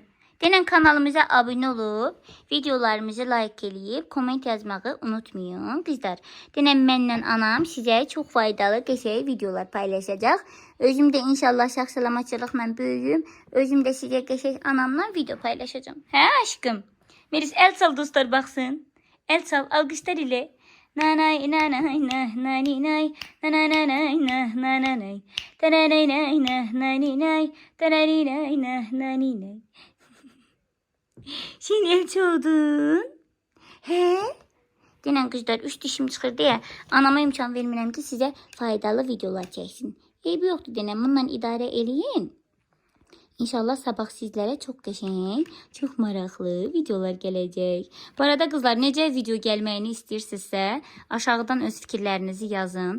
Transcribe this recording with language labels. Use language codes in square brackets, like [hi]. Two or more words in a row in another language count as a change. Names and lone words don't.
[az] Denən kanalımıza abunə olub, videolarımızı like eləyib, komment yazmağı unutmayın qızlar. Denən mənlə anam sizə çox faydalı, qəşəng videolar paylaşacaq. Özüm də inşallah sağ-salamatçılıqla böyüyüm. Özüm də sizə qəşəng anamla video paylaşacağım. Hə aşkım? Melis el çal dostlar baxsın. El çal, alqışlar ilə. Nanay nanay nah nani nay nanay nah nanay tananay nah nani nay tananay nah nani nay. Sen el çaldın. He? Denən qızlar 3 dişim çıxır deyə anama imkan vermirəm ki, sizə faydalı videolar çəksin. Eybi yoxdur denən, bununla idarə eləyin. İnşallah sabah sizlərə çox qəşəng, çox maraqlı videolar gələcək. Bu arada qızlar, necə video gəlməyini istəyirsinizsə, aşağıdan öz fikirlərinizi yazın.